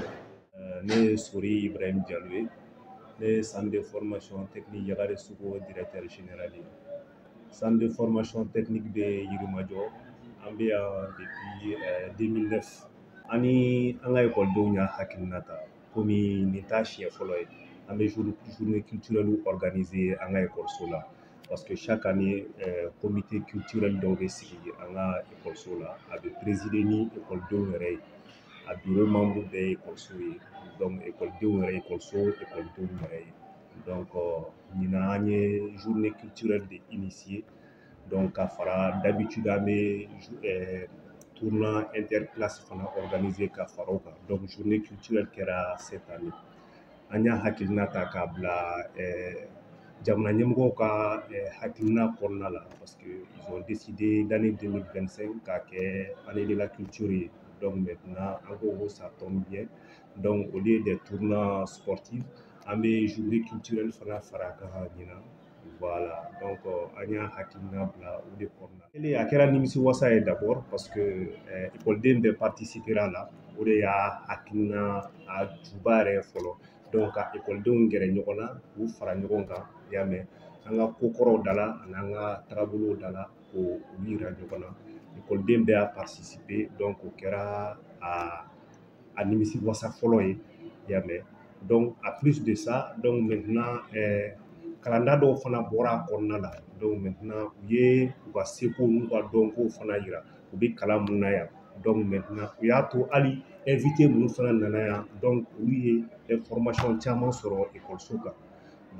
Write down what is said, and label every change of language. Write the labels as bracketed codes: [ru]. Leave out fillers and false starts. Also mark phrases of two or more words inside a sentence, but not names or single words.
[bm] Ne ye Sori Ibrahim Diallo ye, ne ye centre de formation technique Yakare Sogo [fr] directeur général [bm] ye. Centre de formation technique de Yirimajɔ, an bɛ yan depuis 2009. Ani an ka ekɔlidenw y'a hakilina ta komi nin t'a siɲɛ fɔlɔ ye. An bɛ [fr] journée culturelle [bm] organiser an ka ekɔliso la [fr] parce que chaque année comité culturel [bm] dɔw bɛ sigi an ka ekɔliso la, a bɛ présider ni ekɔlidenw yɛrɛ ye, a [fr] bureau membre [bm] bɛɛ ye ekɔliso ye, donc ekɔlidenw yɛrɛ ekɔliso ekɔlidenw yɛrɛ ye. Donc ɲinan an ye [fr] journée culturelle [bm] de initier, donc ka fara [fr] d'habitude [bm] an bɛ [fr] tournoi interclasse [bm] fana organiser ka fara o kan. Donc [fr] journée culturelle [bm] kɛra [fr] cette année. [bm] An y'a hakilina ta k'a bila jamana ɲɛmɔgɔw ka hakilina kɔnɔna la [fr] parce que ils ont décidé l'année 2025 [bm] k'a kɛ [fr] année de la culture [bm] ye. [fr] Donc maintenant an ko ça tombe bien. Donc au lieu des tournois sportifs, [bm] an bɛ [fr] journée culturelle [bm] fana fara kan ɲinan. Voilà, donc an y'a hakilina bila o de kɔnɔna la. A kɛra nimisiwasa ye [fr] d'abord parce que [bm] ekɔliden bɛɛ participera a la, o de y'a hakilina a juba yɛrɛ fɔlɔ. Donc ka ekɔlidenw gɛrɛ ɲɔgɔn na k'u fara ɲɔgɔn kan, i y'a mɛn, an ka kokɔrɔw da la ani an ka taabolow da la k'o yira ɲɔgɔn na. Ekɔliden bɛɛ y'a participer, donc o kɛra a nimisiwasa fɔlɔ ye, i y'a mɛn. Donc [fr] à plus de ça, [bm] donc maintenant kalanda dɔw fana bɔra a kɔnɔna la, donc maintenant u ye u ka seko n'u ka dɔnkow fana yira, u bɛ kalan mun na yan. Donc maintenant u y'a to hali invité minnu fana nana yan, donc olu ye information caman sɔrɔ ekɔliso kan.